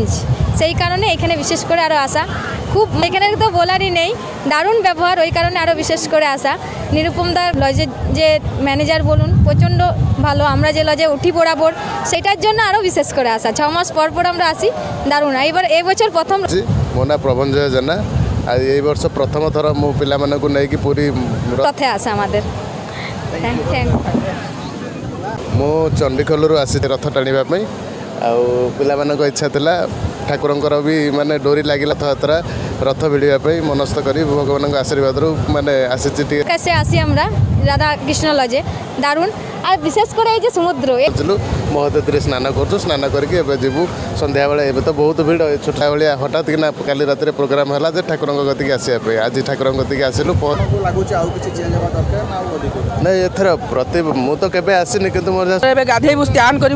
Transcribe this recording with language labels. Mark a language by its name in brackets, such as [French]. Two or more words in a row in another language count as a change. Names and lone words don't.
[Bangla] সেই কারণে এখানে বিশেষ করে আরও আসা। খুব এখানে তো বলারই নেই, দারুণ ব্যবহার, ওই কারণে আরও বিশেষ করে আসা। নিরুপমদার লজের যে ম্যানেজার বলুন প্রচণ্ড ভালো। আমরা যে লজে উঠি বরাবর, সেটার জন্য আরও বিশেষ করে আসা। 6 মাস পর পর আমরা আসি, দারুণ। এবার এই বছর প্রথম [Odia] ମୋ ନାଁ ପ୍ରଭଞ୍ଜୟ ଜେନା। ଆଉ ଏଇ ବର୍ଷ ପ୍ରଥମ ଥର ମୁଁ ପିଲାମାନଙ୍କୁ ନେଇକି ପୁରୀ [Bangla] ରଥେ আসা আমাদের। [Odia] ମୁଁ ଚଣ୍ଡିଖୋଲରୁ ଆସିଛି ରଥ ଟାଣିବା ପାଇଁ। ଆଉ ପିଲାମାନଙ୍କ ଇଚ୍ଛା ଥିଲା, ଠାକୁରଙ୍କର ବି ମାନେ ଡୋରି ଲାଗିଲା ରଥଯାତ୍ରା ରଥ ଭିଡ଼ିବା ପାଇଁ ମନସ୍ଥ କରି ଭଗବାନଙ୍କ ଆଶୀର୍ବାଦରୁ ମାନେ ଆସିଛି ଟିକେ। [Bangla] কাছে আসি আমরা রাধা কৃষ্ণ লজে, দারুণ। আর বিশেষ করে এই যে সমুদ্র [Odia] ଆସିଲୁ ମହୋଦଧିରେ ସ୍ନାନ କରୁଛୁ। ସ୍ନାନ କରିକି ଏବେ ଯିବୁ ସନ୍ଧ୍ୟାବେଳେ। ଏବେ ତ ବହୁତ ଭିଡ଼, ଛୋଟା ଭଳିଆ ହଠାତ୍ କିନା କାଲି ରାତିରେ ପ୍ରୋଗ୍ରାମ୍ ହେଲା ଯେ ଠାକୁରଙ୍କ କତିକି ଆସିବା ପାଇଁ। ଆଜି ଠାକୁରଙ୍କ କତିକି ଆସିଲୁ। ନାଇଁ ଏଥର ମୁଁ ତ କେବେ ଆସିନି, କିନ୍ତୁ ମୋର ଏବେ ଗାଧେଇବୁ, ସ୍ନାନ କରିବୁ।